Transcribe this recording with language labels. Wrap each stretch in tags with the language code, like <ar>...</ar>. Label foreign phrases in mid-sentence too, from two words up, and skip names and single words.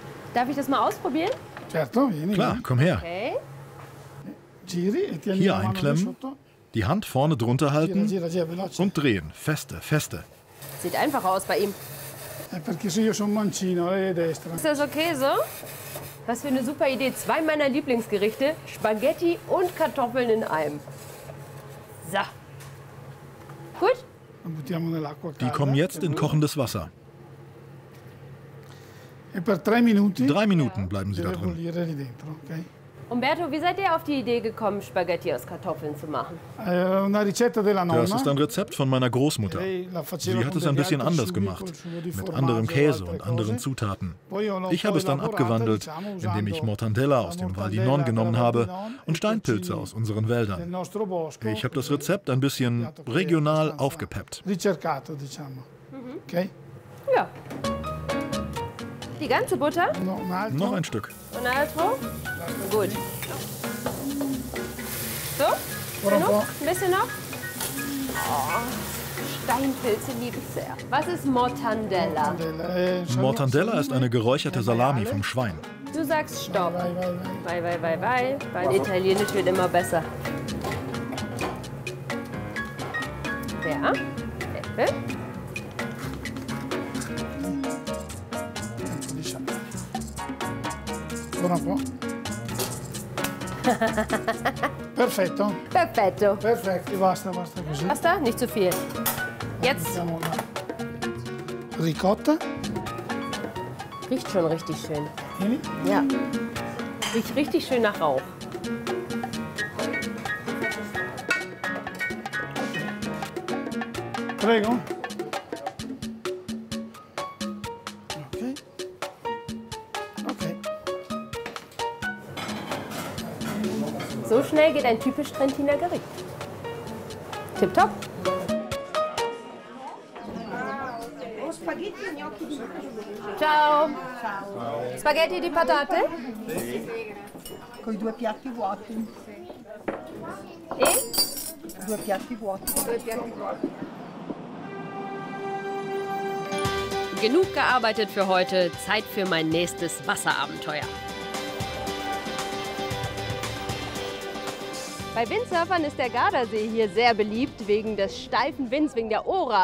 <de>Darf ich das mal ausprobieren?</de> <it>Certo, vieni.</it> <de>Klar, komm her. Okay.</de> <it>Giri e tieni</it> <de>Hier</de> <it>la mano lì</it> <de>einklemmen,</de> <it>sotto.</it> <de>die Hand vorne drunter</de> <it>Gira,</it> <de>halten</de> <it>gira, gira, veloce.</it> <de>und drehen. Feste, feste. Sieht einfach aus bei ihm.</de> <it>Perché se io sono mancino, lei è destra.</it> <de>Ist das okay so? Was für eine super Idee. 2 meiner Lieblingsgerichte, Spaghetti und Kartoffeln in einem. So. Gut?</de> <it>Lo buttiamo nell'acqua</it> <de>Die</de> <it>calda.</it> <de>kommen jetzt in kochendes Wasser.</de> <it>E per 3 minuti</it> <de>3 Minuten bleiben sie da</de> <it>deve</it> <de>drin.</de> <it>bollire lì dentro, ok?</it> <de>Umberto, wie seid ihr auf die Idee gekommen, Spaghetti aus Kartoffeln zu machen?</de> <it>Una ricetta della nonna.</it> <de>Das ist ein Rezept von meiner Großmutter.</de> <it>Lei la faceva</it> <de>Sie</de> <it>con</it> <de>hat es ein</de> <it>degli</it> <de>bisschen</de> <it>altri</it> <de>anders</de> <it>sughi</it> <de>gemacht,</de> <it>col sugo di</it> <de>mit</de> <it>formaggio</it> <de>anderem</de> <it>e</it> <de>Käse</de> <it>altre</it> <de>und anderen</de> <it>cose.</it> <de>Zutaten.</de> <it>Poi io l'ho</it> <de>Ich habe es dann</de> <it>elaborata,</it> <de>abgewandelt,</de> <it>diciamo,</it> <de>indem ich</de> <it>usando</it> <de>Mortandella aus dem Val di Non genommen habe und Steinpilze aus unseren</de> <it>del</it> <de>Wäldern.</de> <it>nostro bosco.</it> <de>Ich habe das Rezept ein bisschen regional aufgepeppt.</de> <it>Ricercato, diciamo. Ok?</it> <de>Ja. Die ganze Butter</de> <it>No, un altro.</it> <de>Noch ein Stück. und altro? Gut. So?</de> <it>Ora un po'.</it> <de>Genug? Ein bisschen noch? Oh, Steinpilze liebe ich sehr. Was ist Mortandella? Mortandella ist eine geräucherte Salami vom Schwein. Du sagst Stopp.</de> <it>Vai, vai, vai.</it> <de>Weil Italienisch wird immer besser. Ja. Äpfel.</de> <it>Ora un po'. Perfetto, Perfetto. perfetto, basta, basta così. Basta?</it> <de>Nicht zu viel. Jetzt</de> <it>Mettiamo la ricotta.</it> <de>riecht schon richtig schön.</de> <it>Vieni.</it> <de>Ja. Riecht richtig schön nach Rauch.</de> <it>Prego. Ok. Ok.</it> <de>So schnell geht ein typisch Trentiner Gericht. Tipptopp.</de> <it>Ciao. Spaghetti di patate? Con i 2 piatti vuoti. E? 2 piatti vuoti.</it> <de>Genug gearbeitet für heute. Zeit für mein nächstes Wasserabenteuer. Bei Windsurfern ist der Gardasee hier sehr beliebt wegen des steifen Winds, wegen der Ora.</de>